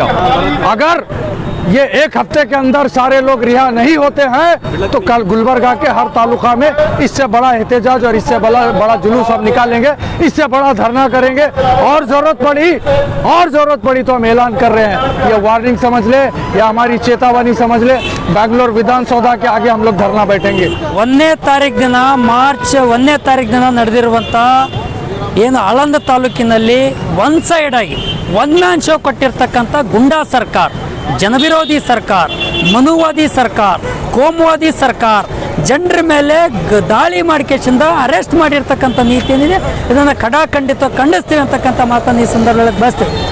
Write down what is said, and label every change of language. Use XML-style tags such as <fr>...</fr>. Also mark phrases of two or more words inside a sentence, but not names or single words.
<hi>अगर ये एक हफ्ते के अंदर सारे लोग रिहा नहीं होते हैं तो कल गुलबर्गा के हर तालुका में इससे बड़ा एहतजाज और इससे बड़ा जुलूस हम निकालेंगे, इससे बड़ा धरना करेंगे। और जरूरत पड़ी तो हम ऐलान कर रहे हैं, ये वार्निंग समझ ले या हमारी चेतावनी समझ ले, बेंगलोर विधानसौಧ के आगे हम लोग धरना बैठेंगे।</hi> <kn>1ನೇ ತಾರೀಕು ದಿನ ಮಾರ್ಚ್ 1ನೇ ತಾರೀಕು ದಿನ ನಡೆದಿರುವಂಥ ಏನು ಆಳಂದ ತಾಲೂಕಿನಲ್ಲಿ</kn> <en>one side</en> <kn>ಆಗಿ</kn> <en>one show</en> <kn>ಕೊಟ್ಟಿರ್ತಕ್ಕಂಥ ಗುಂಡಾ ಸರ್ಕಾರ, ಜನವಿರೋಧಿ ಸರ್ಕಾರ, ಮನುವಾದಿ ಸರ್ಕಾರ, ಕೋಮುವಾದಿ ಸರ್ಕಾರ ಜನರ ಮೇಲೆ ದಾಳಿ ಮಾಡಿಕೆಯಿಂದ ಅರೆಸ್ಟ್ ಮಾಡಿರ್ತಕ್ಕಂಥ ನೀತಿ ಏನಿದೆ ಇದನ್ನು ಖಂಡಿತ ಖಂಡಿಸ್ತೀವಿ ಅಂತಕ್ಕಂಥ ಮಾತನ್ನು ಈ ಸಂದರ್ಭದಲ್ಲಿ ಬಯಸ್ತೀವಿ.</kn>